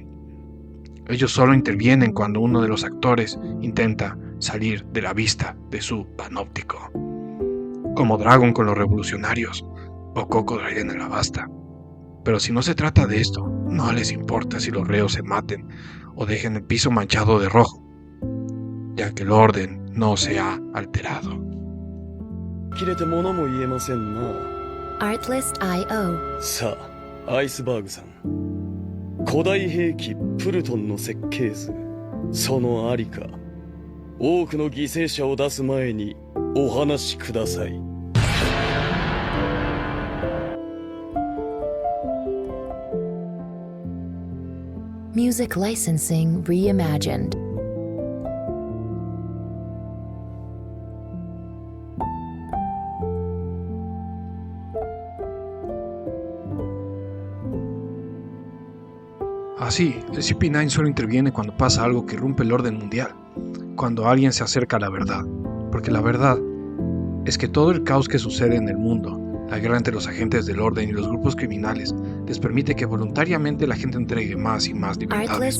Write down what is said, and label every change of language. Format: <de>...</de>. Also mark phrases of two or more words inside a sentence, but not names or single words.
<es>Ellos solo intervienen cuando uno de los actores intenta salir de la vista de su panóptico, como Dragon con los revolucionarios o Crocodile en el Alabasta. Pero si no se trata de esto, no les importa si los reos se maten o dejen el piso manchado de rojo, ya que el orden no se ha alterado. Artlist.io</es> <ja>さあ、アイスバーグさん。古代兵器プルトンの設計図、そのありか、多くの犠牲者を出す前にお話しください。</ja> <en>Music licensing reimagined.</en> <es>Así, el CP9 solo interviene cuando pasa algo que rompe el orden mundial, cuando alguien se acerca a la verdad, porque la verdad es que todo el caos que sucede en el mundo, la guerra entre los agentes del orden y los grupos criminales, les permite que voluntariamente la gente entregue más y más libertades.</es>